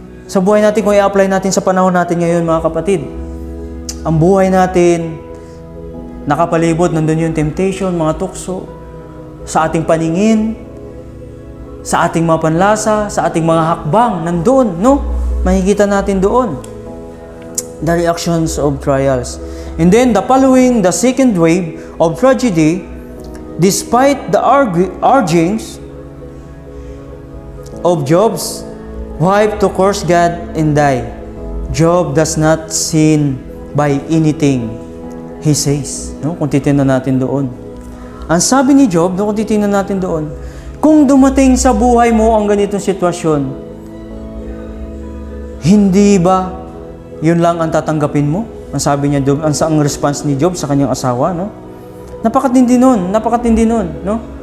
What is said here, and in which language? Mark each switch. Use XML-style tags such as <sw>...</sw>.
<tl>Sa buhay natin, kung i-apply natin sa panahon natin ngayon, mga kapatid, ang buhay natin, nakapalibot, nandun yung temptation, mga tukso, sa ating paningin, sa ating mga panlasa, sa ating mga hakbang, nandoon, no? Makikita natin doon.</tl> <en>The reactions of trials. And then, the second wave of tragedy, despite the urgings of Job's wife to curse God and die, Job does not sin by anything he says.</en> <tl>No? Kung titingnan natin doon. Ang sabi ni Job, kung titingnan natin doon, kung dumating sa buhay mo ang ganitong sitwasyon, hindi ba yun lang ang tatanggapin mo? Ang sabi niya, ang response ni Job sa kanyang asawa, no? Napakatindi nun, no?</tl>